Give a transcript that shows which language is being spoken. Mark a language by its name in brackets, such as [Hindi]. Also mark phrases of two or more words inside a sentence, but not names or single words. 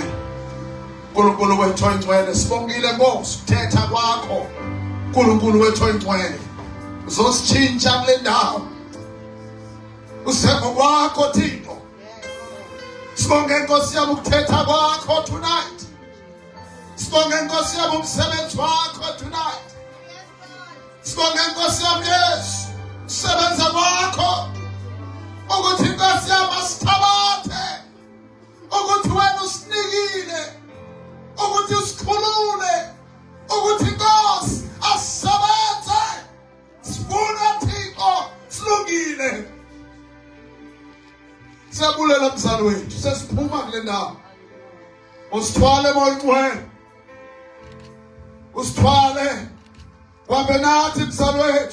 [Xhosa] Nkulunkulu wethu Ncwele, sibongile Nkosi ukuthetha kwakho. Nkulunkulu wethu Ncwele. Uzositshintsha kule ndawo. Useko kwakho Thixo. Sibonge Nkosi yami ukuthetha kwakho tonight. Sibonge Nkosi yami umsebenzi wakho tonight. Sibonge Nkosi yami Yesu, usebenza kwakho. Ukuthi Nkosi yami asithabathe. Ukuthi wena usinikile. Ukuthi usikhulule. Ukuthi Nkosi asisebenze. Sifuna Thixo silungile. Siyabulela mzali wethu, sesiphuma kule ndawo. Usithwale Moya Ncwele. Usithwale. Wabe nathi mzali wethu.